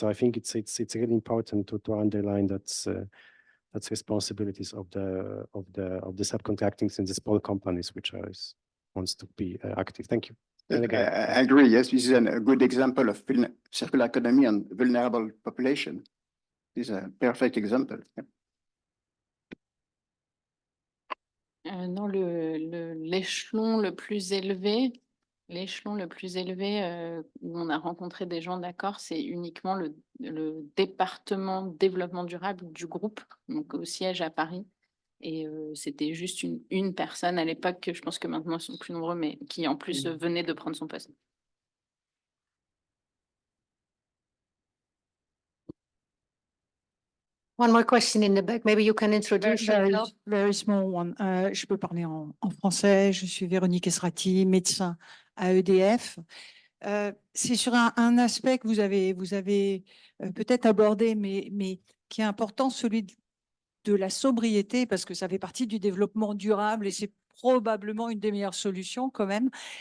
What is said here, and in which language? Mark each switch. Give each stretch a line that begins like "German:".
English: So I think it's really important to underline that's responsibilities of the subcontractings in the small companies, which wants to be active. Thank you. And again, I agree. Yes, this is a good example of circular economy and vulnerable population. This is a perfect example. Yeah.
French: Non, l'échelon le plus élevé, où on a rencontré des gens d'accord, c'est uniquement le département développement durable du groupe, donc au siège à Paris. Et c'était juste une personne à l'époque, je pense que maintenant ils sont plus nombreux, mais qui en plus venait de prendre son poste.
English: One more question in the back. Maybe you can introduce yourself. Very small one.
French: Je peux parler en français. Je suis Véronique Esrati, médecin à EDF. C'est sur un aspect que vous avez peut-être abordé, mais qui est important, celui de la sobriété, parce que ça fait partie du développement durable et c'est probablement une des meilleures solutions quand même.